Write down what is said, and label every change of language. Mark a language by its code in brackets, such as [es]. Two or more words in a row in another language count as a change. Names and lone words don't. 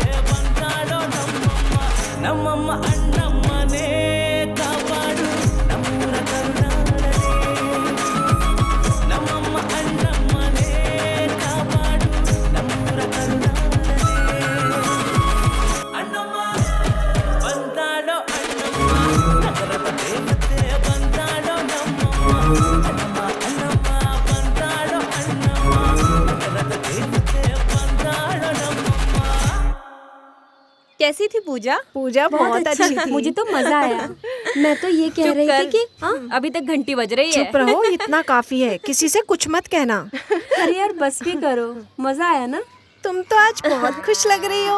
[kn] ಬಂದಾಡೋ ನಮ್ಮಮ್ಮ ನಮ್ಮಮ್ಮ ಅಣ್ಣಮ್ಮನೇ ಕಾಪಾಡು ನಮ್ಮೂರ ಕರುನಾಡನೇ ನಮ್ಮಮ್ಮ ಅಣ್ಣಮ್ಮನೇ ಕಾಪಾಡು ನಮ್ಮೂರ ಕರುನಾಡನೇ ಅಣ್ಣಮ್ಮ ಬಂದಾಡೋ ಅಣ್ಣಮ್ಮ ನಗರದ ದೇವತೆ ಬಂದಾಡೋ ನಮ್ಮಮ್ಮ ಅಣ್ಣಮ್ಮ ಅಣ್ಣಮ್ಮ ಬಂದಾಡೋ ಅಣ್ಣಮ್ಮ ನಗರದ ದೇವತೆ ಬಂದಾಡೋ ನಮ್ಮಮ್ಮ [hi] कैसी थी पूजा? पूजा बहुत अच्छी थी। मुझे तो मजा आया। मैं तो ये कह रही थी कि अभी तक घंटी बज रही है। चुप रहो, इतना काफी है, किसी से कुछ मत कहना। अरे यार बस भी करो, मजा आया ना? तुम तो आज बहुत खुश लग रही हो।